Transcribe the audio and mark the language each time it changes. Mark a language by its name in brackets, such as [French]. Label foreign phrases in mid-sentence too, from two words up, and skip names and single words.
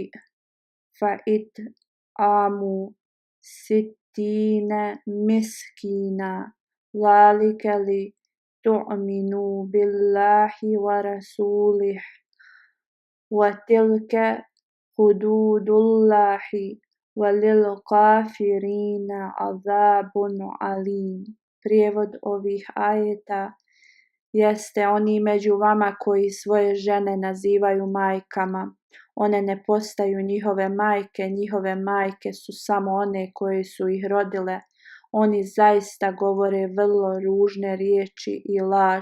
[Arabic] فإطعام 60 مسكينا ذلك لتؤمنوا بالله ورسوله وتلك حدود الله وللكافرين عذاب عليم. [Bosnian] Prijevod ovih ajeta jeste: oni među vama koji svoje žene nazivaju majkama, one ne postaju njihove majke su samo one koje su ih rodile. Oni zaista govore vrlo ružne riječi i laž.